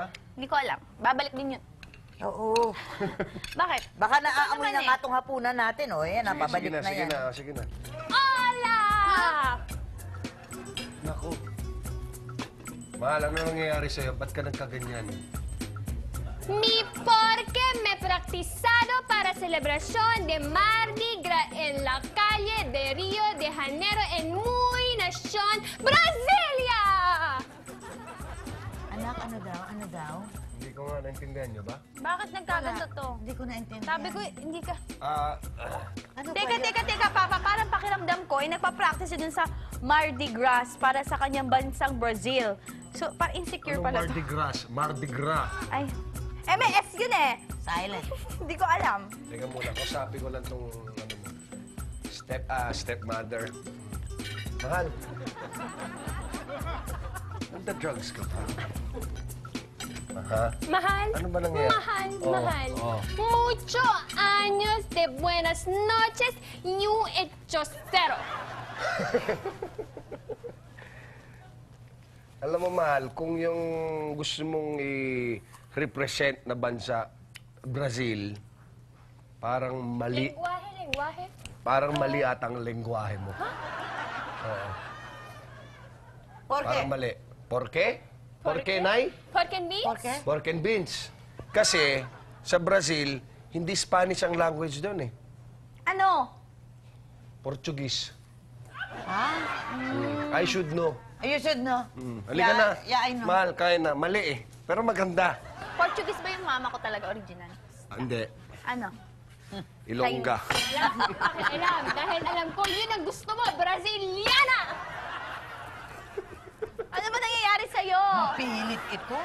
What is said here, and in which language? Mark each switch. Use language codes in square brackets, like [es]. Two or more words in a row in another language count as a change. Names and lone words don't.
[tl] Hindi ko alam. Babalik din yun. Oo. Bakit? Baka naaamoy naman na eh. nga itong hapunan natin, oh. Yan, napabalik Sige na, na sige yan. na, sige na. [es] Hola! [tl] Naku. Mahal, ano nangyayari sa'yo? Ba't ka nagkaganyan? [es] Mi porque me he practicado para celebración de Mardi Gras en la calle de Río de Janeiro en muy nación Brasilia! [tl] Anak, ano daw? Hindi ko nga naintindihan nyo ba? Bakit nagkaganto to? Hindi ko naintindihan. Sabi ko, hindi ka... Ano Teka, Papa. Parang pakiramdam ko, nagpa-practice yun dun sa Mardi Gras para sa kanyang bansang Brazil. So, parang insecure Anong pala Mardi to. Gras? Mardi Gras. Ay, MS yun eh. Silent. Hindi ko alam. Teka muna, kausapin ko lang tong ano mo. Stepmother. Mahal. Nagda-drugs ka pa? Aha. Mahal, Ano ba nangyayari? mahal, Oh, mahal. oh. [es] Mucho años de buenas noches y un hechocero. [tl] Alam mo, mahal, kung yung gusto mong i-represent na bansa, Brazil, parang mali, Lengguahe. parang mali atang lengguwahe mo. Oo. [es] Por qué? [tl] Parang mali. [es] Por qué? Por qué, Nay? Porque me? Por qué? [en] Pork and beans. [tl] Kasi, sa Brazil, hindi Spanish ang language doon eh. Ano? Portuguese. Ah, [en] I should know. you should know. [tl] Halika na. [en] Yeah, I know. [tl] Mahal, kaya na. Mali eh. Pero maganda. Portuguese ba yung mama ko talaga original? Hindi. Ano? Ilongga. Alam, dahil alam ko, yun ang gusto mo, Braziliana! Ano ba nangyayari sa'yo? Pilit ito.